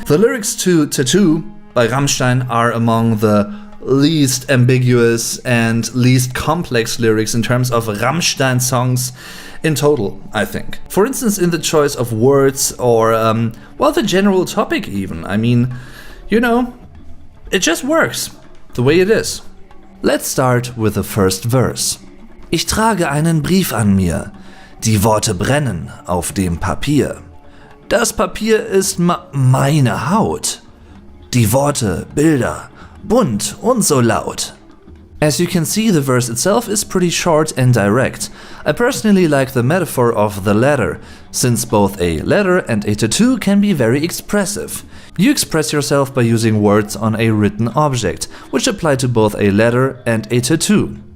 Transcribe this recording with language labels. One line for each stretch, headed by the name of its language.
English: The lyrics to Tattoo by Rammstein are among the least ambiguous and least complex lyrics in terms of Rammstein songs in total, I think. For instance, in the choice of words or, well, the general topic even. I mean, you know, it just works the way it is. Let's start with the first verse.
German: Ich trage einen Brief an mir. Die Worte brennen auf dem Papier. Das Papier ist meine Haut. Die Worte, Bilder, bunt und so laut.
English: As you can see, the verse itself is pretty short and direct. I personally like the metaphor of the letter, since both a letter and a tattoo can be very expressive. You express yourself by using words on a written object, which apply to both a letter and a tattoo.